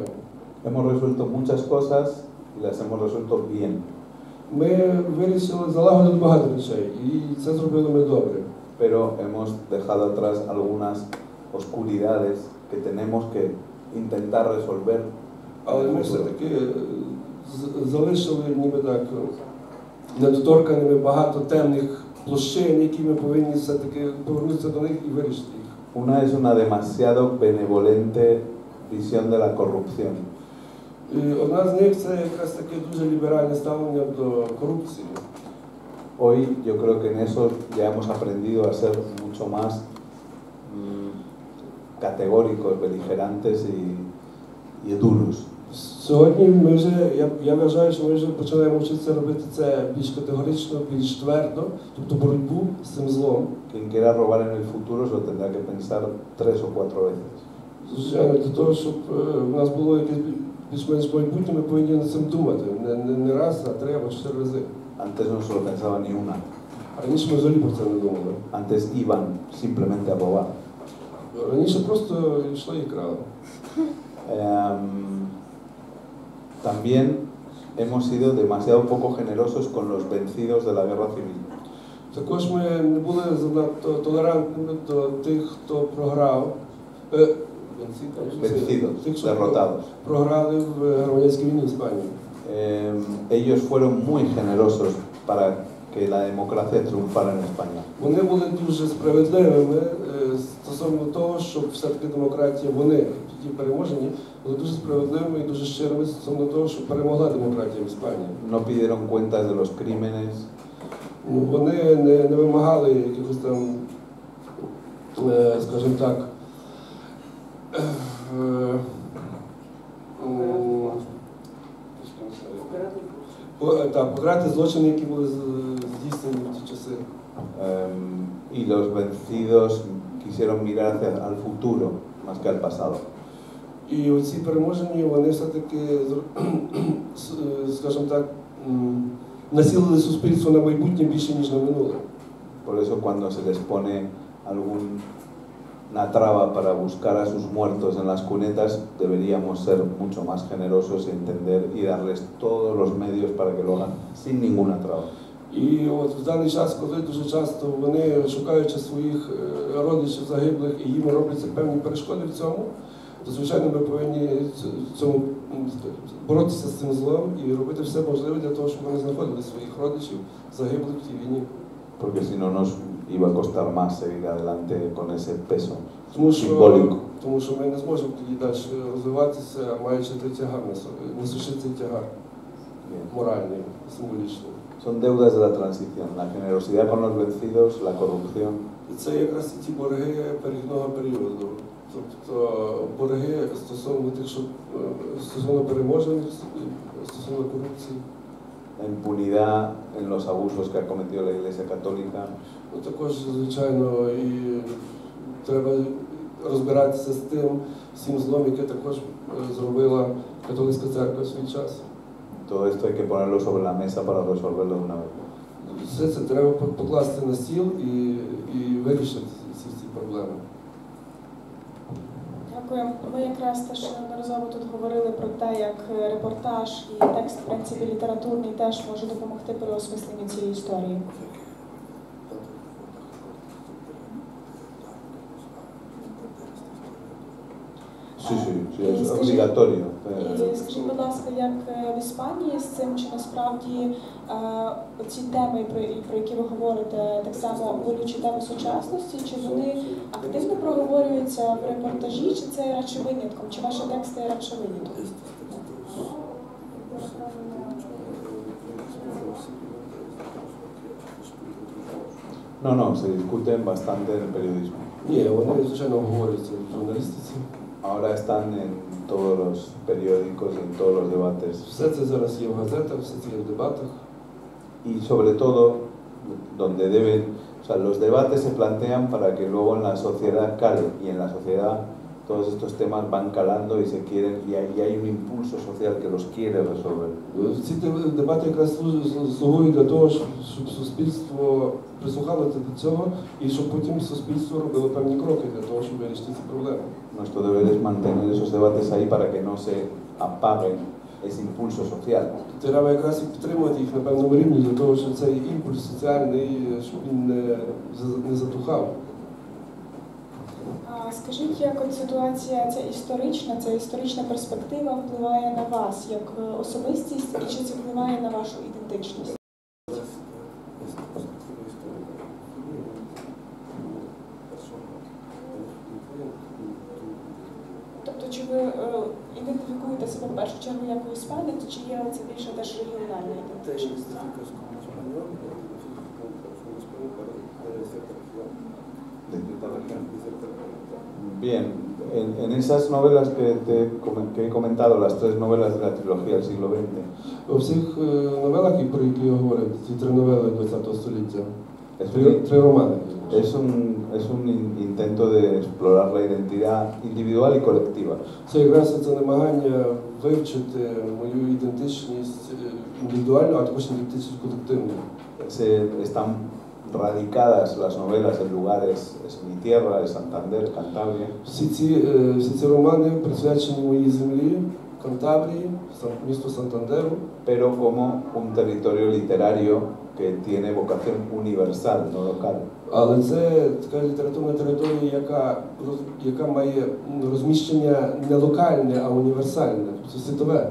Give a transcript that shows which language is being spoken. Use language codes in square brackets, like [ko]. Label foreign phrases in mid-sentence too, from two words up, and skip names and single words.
[es] Hemos resuelto muchas cosas y las hemos resuelto bien. [uk] Ми вирішили залагодити багато речей, і це зробили ми добре. [es] Pero hemos dejado atrás algunas oscuridades que tenemos que intentar resolver. [uk] Але ми все-таки залишили ніби так недоторканими багато темних площин, які ми повинні все-таки повернутися до них і вирішити їх. [es] Una es una demasiado benevolente visión de la corrupción. [uk] І одна з них це якраз таке дуже ліберальне ставлення до корупції. [es] Hoy yo creo que en eso ya hemos aprendido a ser mucho más categóricos, beligerantes y duros. [uk] Сьогодні ми вже, я вважаю, що ми вже починаємо вчитися робити це більш категорично, більш твердо, тобто боротьбу з цим злом. [es] Quien quiera robar en el futuro se lo tendrá que pensar 3 o 4 veces. [uk] Звичайно, для того, щоб в нас було якесь більш-менш майбутнє, ми повинні над цим думати. Не раз, а 3 або 4 рази. [es] Antes no se lo pensaba ni una. [uk] Раніше ми взагалі про це не думали. [es] Antes iban simplemente a robar. [uk] Раніше просто йшли і крали. [es] También hemos sido demasiado poco generosos con los vencidos de la guerra civil. [uk] Також ми не були занадто толерантними до тих, хто програв. [es] Vencidos, [uk] тих, що [es] derrotados. [uk] програли в громадянській війні в Іспанії. [es] Ellos fueron muy generosos para que la democracia triunfara en España. [uk] Вони були дуже справедливими стосовно того, щоб все-таки демократія, вони, ті переможені, були дуже справедливими і дуже щирими стосовно того, щоб перемогла демократія в Іспанії. [es] No pidieron cuentas de los crímenes. [uk] Вони не вимагали якихось там, скажімо так, покарати злочини, які були здійснені в ті часи. [es] Y los vencidos quisieron mirar hacia al futuro más que al pasado. [uk] І оці переможені, вони все-таки, скажімо так, націлили суспільство на майбутнє більше, ніж на минуле. [es] Por eso cuando se les pone alguna traba para buscar a sus muertos en las cunetas, deberíamos ser mucho más generosos y entender y darles todos los medios para que lo hagan sin ninguna traba. [uk] І от в даний час, коли дуже часто вони, шукаючи своїх родичів загиблих, і їм робляться певні перешкоди в цьому, то, звичайно, ми повинні боротися з цим злом і робити все можливе для того, щоб вони знаходили своїх родичів загиблих в тій війні. [es] Porque si no nos iba a costar más seguir adelante con ese peso [uk] Тому [es] simbólico. [uk] що ми не зможемо тоді далі розвиватися, маючи той тягар, несучи цей тягар моральний, символічний. [es] Son deudas de la transición, la generosidad con los vencidos, la corrupción. [uk] І це якраз і ті борги перехідного періоду. Тобто борги стосовно тих, що стосовно переможень, стосовно корупції. [es] La impunidad en los abusos que ha cometido la Iglesia Católica. [uk] Ну, також, звичайно, і треба розбиратися з тим всім злом, яке також зробила католицька церква в свій час. [es] Todo esto hay que ponerlo sobre la mesa para resolverlo de una vez. [uk] Все це треба покласти на стіл і вирішити ці проблеми. Дякую. Ми якраз теж неодноразово тут говорили про те, як репортаж і текст, в принципі, літературний теж може допомогти при осмисленні цієї історії. [es] Sí, es obligatorio. [uk] І скажіть, будь ласка, як в Іспанії з цим, чи насправді ці теми, про які ви говорите, так само болючі теми сучасності, чи вони активно проговорюються в репортажі, чи це радше винятком, чи ваші тексти радше винятком? [es] No, se discuten bastante en el periodismo. [uk] Ні, вони, звичайно, обговорюються в журналістиці. [es] Ahora están en todos los periódicos y en todos los debates. [uk] Все це зараз є в газетах, все це є в дебатах. [es] Y sobre todo, donde deben, o sea, los debates se plantean para que luego en la sociedad cale, y en la sociedad todos estos temas van calando y se quieren, y hay un impulso social que los quiere resolver. [uk] Ці дебати якраз слугують для того, щоб суспільство прислухалося до цього, і щоб потім суспільство робило певні кроки для того, щоб вирішити ці проблеми. [es] Nuestro deber es mantener esos debates ahí para que no se apague ese impulso social. [uk] Треба якраз і підтримувати їх на певному рівні для того, щоб цей імпульс соціальний, щоб він не затухав. Скажіть, як от ситуація ця історична перспектива впливає на вас як особистість, і чи це впливає на вашу ідентичність? Тобто, чи ви ідентифікуєте себе в першу чергу як іспанець, чи є це більше теж регіональна ідентичність? [es] Bien, en esas novelas que he comentado, las tres novelas de la trilogía del siglo XX, [uk] У всіх новелах, про які я говорив, ці три новели ХХ століття, три романи. [es] es un intento de explorar la identidad individual y colectiva. [uk] Це якраз це намагання вивчити мою ідентичність індивідуальну, а також ідентичність колективну. [es] Están radicadas las novelas en lugares, es mi tierra, es Santander, Cantabria. [uk] Всі ці романи присвячені моїй землі, Кантабрії, місту Сантандеру, [es] pero como un territorio literario que tiene vocación universal, no local. [uk] Але це така літературна територія, яка має розміщення не локальне, а універсальне, тобто світове.